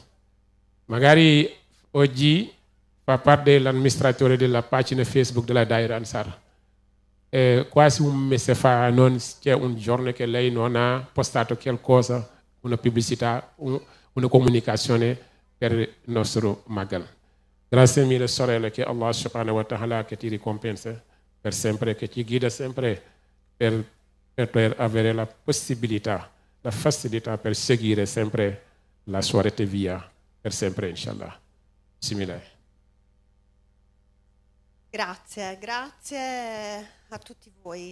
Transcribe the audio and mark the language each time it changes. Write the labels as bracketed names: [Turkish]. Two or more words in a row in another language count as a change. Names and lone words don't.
[Italian] Magari oggi fa parte dell'amministratore della pagina Facebook della Daira Ansar. Quasi un mese fa c'è un giorno che lei non ha postato qualcosa, una pubblicità, una comunicazione per il nostro Magal. Grazie mille sorelle, che [Arabic] الله سبحانه وتعالى [Italian] che ti ricompensa per sempre, che ti guida sempre per avere la possibilità, la facilità per seguire sempre la sua rete via per sempre, inshallah. Simile. Grazie a tutti voi.